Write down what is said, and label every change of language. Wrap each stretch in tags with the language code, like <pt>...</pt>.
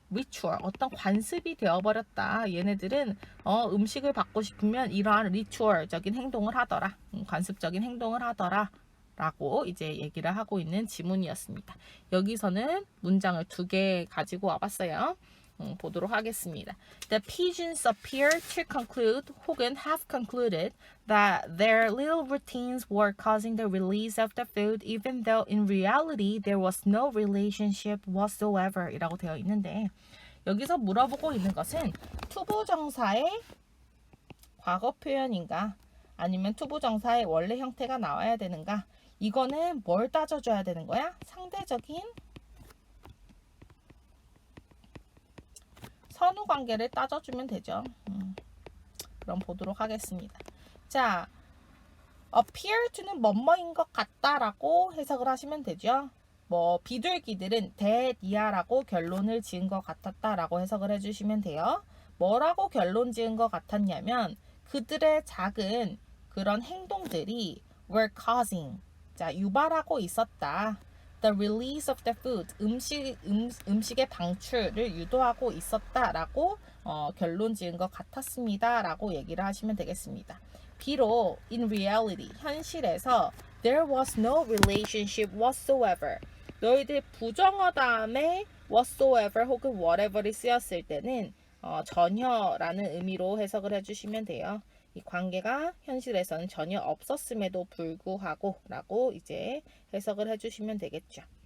<ko>리추얼, 어떤 관습이 되어버렸다. 얘네들은 음식을 받고 싶으면 이러한 리추얼적인 행동을 하더라. 관습적인 행동을 하더라. 라고 이제 얘기를 하고 있는 지문이었습니다. 여기서는 문장을 2개 가지고 와봤어요. 보도록 하겠습니다.</ko> <en>The pigeons appear to conclude 혹은 have concluded that their little routines were causing the release of the food even though in reality there was no relationship whatsoever</en> <ko>이라고 되어 있는데 여기서 물어보고 있는 것은 투부정사의 과거 표현인가 아니면 투부정사의 원래 형태가 나와야 되는가 이거는 뭘 따져줘야 되는 거야? 상대적인 선후 관계를 따져주면 되죠. 그럼 보도록 하겠습니다. 자, appear to는 뭐뭐인 것 같다라고 해석을 하시면 되죠. 비둘기들은 대디아라고 결론을 지은 것 같았다라고 해석을 해주시면 돼요. 뭐라고 결론 지은 것 같았냐면 그들의 작은 그런 행동들이 were causing, 자, 유발하고 있었다.</ko> <en>The release of the food,</en> <ko>음식의 방출을 유도하고 있었다라고 결론 지은 것 같았습니다. 라고 얘기를 하시면 되겠습니다.</ko> <en>비록 in reality, 현실에서 there was no relationship whatsoever.</en> <ko>너희들 부정어 다음에 whatsoever 혹은 whatever이 쓰였을 때는 전혀라는 의미로 해석을 해주시면 돼요. 이 관계가 현실에서는 전혀 없었음에도 불구하고 라고 이제 해석을 해주시면 되겠죠.</ko>